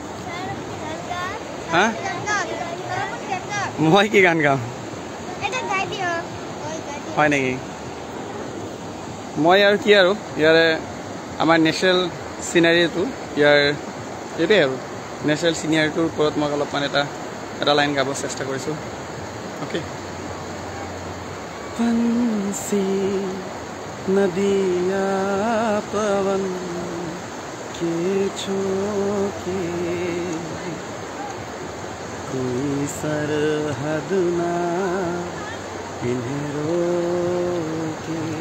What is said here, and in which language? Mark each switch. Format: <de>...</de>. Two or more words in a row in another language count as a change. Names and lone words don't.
<as>হা মই কি গান গাওঁ হয় নেকি মই আৰু কি আৰু ইয়াৰে আমাৰ</as> <en>natural scenery</en> <as>ইয়াৰ এইটোৱে আৰু নেচাৰেল চিনাৰীটোৰ ওপৰত মই অলপমান এটা লাইন গাব চেষ্টা কৰিছোঁ অ'কে</as> <hi>पंछी नदिया पवन के झोंके कोई सरहद ना इन्हें रोके</hi>